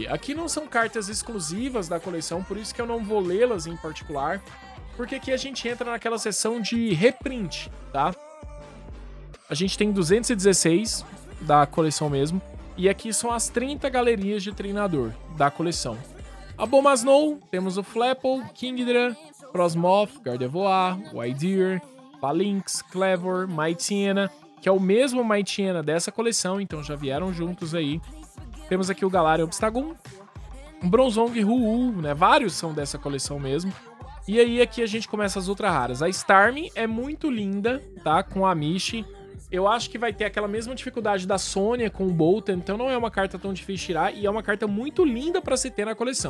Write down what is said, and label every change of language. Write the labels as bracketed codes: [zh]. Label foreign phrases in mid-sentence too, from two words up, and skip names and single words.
[pt] Aqui não são cartas exclusivas da coleção, por isso que eu não vou lê-las em particular, porque aqui a gente entra naquela seção de reprint, tá? A gente tem 216 da coleção mesmo, e aqui são as 30 galerias de treinador da coleção. Abomasnow, temos o Flapple, Kingdra, Frosmoth, Gardevoir, Wydיר, Falinks, Clever, Mightyena, que é o mesmo Mightyena dessa coleção, então já vieram juntos aí. Temos aqui o Galarian Obstagoon, um Bronzong Hu-Hu, né? Vários são dessa coleção mesmo. E aí aqui a gente começa as ultra raras. A Starmie é muito linda, tá? Com a Mishi. Eu acho que vai ter aquela mesma dificuldade da Sônia com o Bolton, então não é uma carta tão difícil de tirar e é uma carta muito linda pra se ter na coleção.